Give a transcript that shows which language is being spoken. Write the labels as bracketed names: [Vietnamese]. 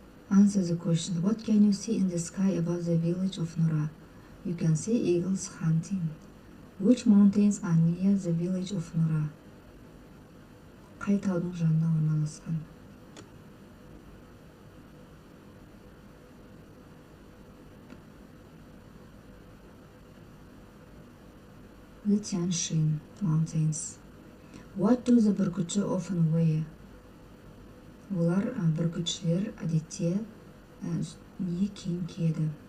[English] Answer the question. What can you see in the sky above the village of Nora? You can see eagles hunting. Which mountains are near the village of Nora? [Kazakh] Қай таудың жанында орналасқан? [English] The Tianshan Mountains. What do the бүркітші often wear? [Kazakh] Олар бүркітшілер әдетте не киім киеді?